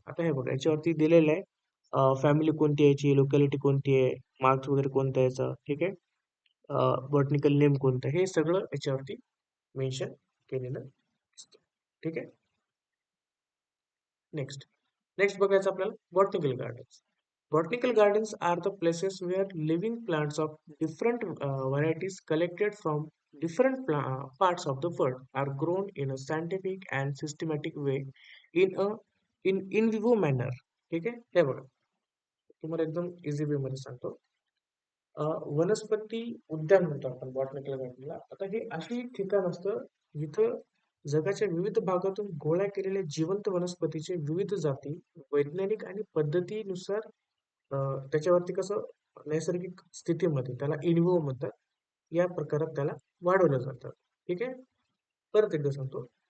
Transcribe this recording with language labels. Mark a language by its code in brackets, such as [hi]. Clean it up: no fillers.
[mr] आता हे बघा, याच्यावरती दिलेलं आहे, फॅमिली कोणती आहे याची, लोकॅलिटी कोणती आहे, मार्क्स वगैरे कोणता आहे याचा, ठीक आहे, बॉटनिकल नेम कोणतं, हे सगळं याच्यावरती मेन्शन केलेलं असतं. ठीक आहे. नेक्स्ट नेक्स्ट बघायचं आपल्याला botanical gardens. [en] Botanical gardens are the places where living plants of different varieties collected from different parts of the world are grown in a scientific and systematic way in a in vivo manner. [mr] ठीक आहे. हे बघा, तुम्हाला एकदम easy वे मध्ये सांगतो. वनस्पती उद्यान म्हणतो आपण बॉटनिकल गार्डनला. आता हे अशी ठिकाण असतं जिथं जगाच्या विविध भागातून गोळा केलेल्या जिवंत वनस्पतीचे विविध जाती वैज्ञानिक आणि पद्धतीनुसार, त्याच्यावरती कसं, नैसर्गिक स्थितीमध्ये त्याला इनव्हो म्हणतात, या प्रकारात त्याला वाढवलं जातं. ठीक आहे. परत एकदा सांगतो.